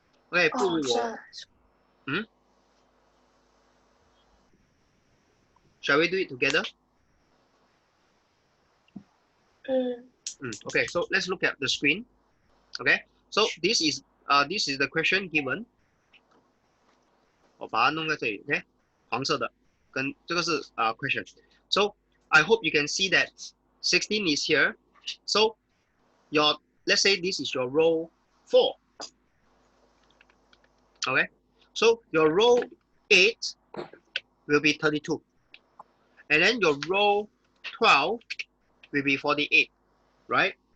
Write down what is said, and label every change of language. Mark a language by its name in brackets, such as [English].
[Chinese] 哎，不如我， [English] Shall we do it together? Okay, so let's look at the screen. Okay, so this is the question given. [Chinese] 我把它弄在这里 ，OK， 黄色的，跟这个是question. [English] So I hope you can see that 16 is here. So let's say this is your row 4. Okay, so your row 8 will be 32, and then your row 12 will be 48, right?